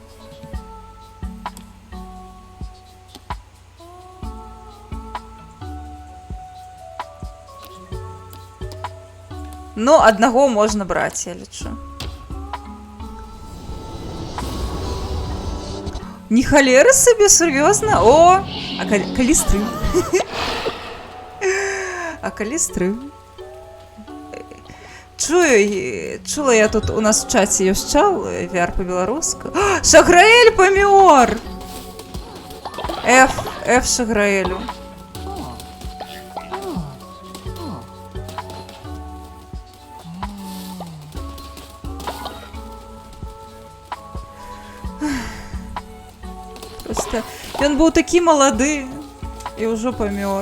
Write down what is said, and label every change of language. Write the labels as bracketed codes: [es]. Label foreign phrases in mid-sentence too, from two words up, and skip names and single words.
[be] Ну, аднаго можна браць, я лічу. Не халеры сабе, сур'ёзна? О, а калі стрым? А калі стрым? Чула я тут у нас в чаті ёшчал, VR по-беларуску. Шаграэль памёр! F Шаграэлю. Просто ён быў такі малады і ўжо памёр.